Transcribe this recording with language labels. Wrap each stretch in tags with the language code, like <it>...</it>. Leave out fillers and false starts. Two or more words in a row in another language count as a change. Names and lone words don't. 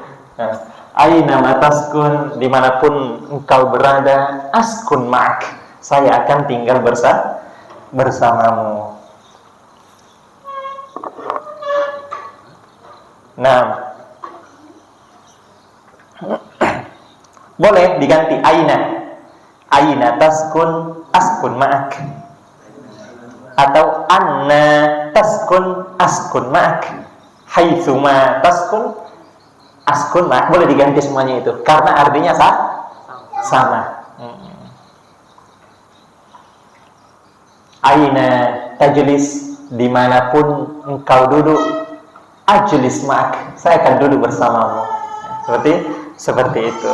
<id>Nah,</id> <ar>أينما تسكن,</ar> <id>dimanapun engkau berada,</id> <ar>أسكن معك,</ar> <id>saya akan tinggal bersamamu. Nah, boleh diganti</id> <ar>أين تسكن أسكن معك, atau أنى تسكن أسكن معك, حيثما تسكن أسكن معك.</ar> <id>Boleh diganti semuanya itu karena artinya sama.</id> <ar>أين تجلس,</ar> <id>dimanapun engkau duduk,</id> <ar>أجلس معك,</ar> <id>saya akan duduk bersamamu. Seperti itu.</id>